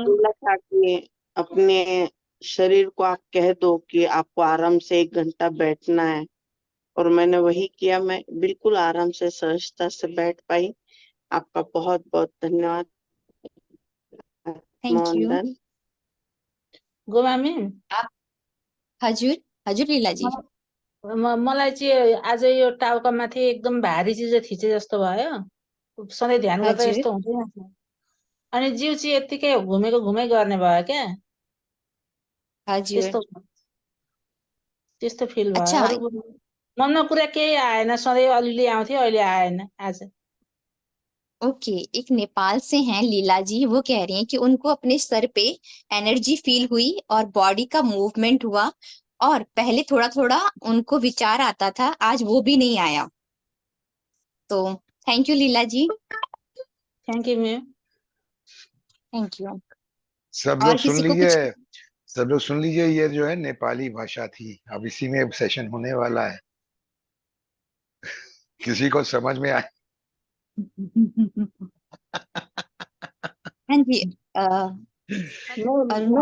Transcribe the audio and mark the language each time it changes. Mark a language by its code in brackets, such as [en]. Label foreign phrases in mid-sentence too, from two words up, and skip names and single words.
[hi] बोला था कि अपने शरीर को आप कह दो कि आपको आराम से 1 घंटा बैठना है, और मैंने वही किया। मैं बिल्कुल आराम से सहजता से बैठ पाई। आपका बहुत बहुत धन्यवाद। [en] thank you. [hi] आत्मवंदन। [ne] गोमा मैम, आप हजुर, हजुर लीला जी। मलाई चाहिँ आज यो टाउका माथि एकदम भारी चिज थिचे जस्तो भयो। सधैँ ध्यान गर्दा हजुर, यस्तो हुँदैन। अनि जिउ चाहिँ यत्तिकै घुमेको घुमै गर्ने भयो क्या। हजुर। त्यस्तो त्यस्तो फिल भयो। अच्छा, अरू मनमा कुरा केही आएन। सधैँ अलिअलि आउँथ्यो, अहिले आएन आज। ओके। [hi] एक नेपाल से हैं लीला जी, वो कह रही हैं कि उनको अपने सर पे [en] energy feel [hi] हुई और बॉडी का मूवमेंट हुआ, और पहले थोड़ा थोड़ा उनको विचार आता था, आज वो भी नहीं आया। तो [en] thank you [hi] लीला जी। [en] thank you ma'am. thank you. [hi] सब और लोग सुन किसी को कुछ? लीजिए, सब लोग सुन लीजिए, ये जो है नेपाली भाषा थी। अब इसी में सेशन होने वाला है, किसी को समझ में आए? हाँ जी। मैं